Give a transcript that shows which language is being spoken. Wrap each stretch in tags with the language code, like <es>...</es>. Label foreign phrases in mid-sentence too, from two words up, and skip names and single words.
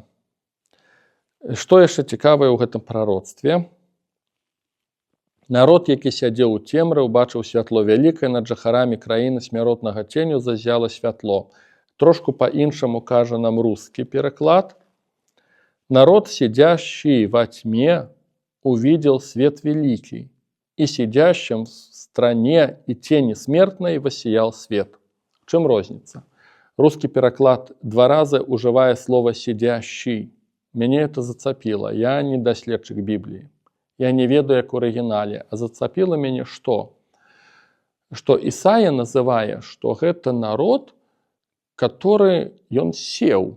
<be>Што яшчэ цікавае ў гэтым прароцтве? Народ, які сядзеў у цемры, убачыў святло вялікае, над жыхарамі краіны смяротнага ценю заззяла святло. Трошку па-іншаму кажа нам рускі пераклад.</be> <ru>Народ, сидящий во тьме, увидел свет великий, и сидящим в стране и тени смертной воссиял свет.</ru> <be>В чым розніца? Русский пераклад 2 разы ужывае</be> <ru>слово «сидящий».</ru> <be>Мяне это зацапіла. Я не даследчык Бібліі. Я не ведаю, як у арыгінале. А зацапіла мяне што? Што Ісая называе, што гэта народ, который ён сеў.</be>